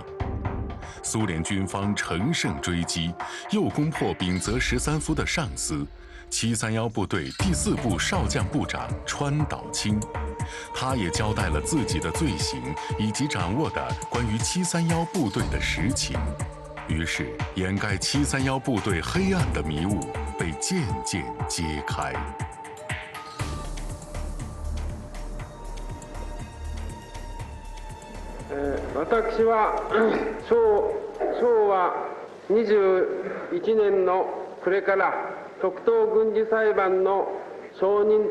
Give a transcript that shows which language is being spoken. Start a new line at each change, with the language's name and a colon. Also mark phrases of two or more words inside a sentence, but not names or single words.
Chinese: 苏联军方乘胜追击，又攻破丙泽13夫的上司731部队第4部少将部长川岛清，他也交代了自己的罪行以及掌握的关于731部队的实情。于是，掩盖731部队黑暗的迷雾被渐渐揭开。
Japanese: 私は昭和21年の暮れから極東軍事裁判の証人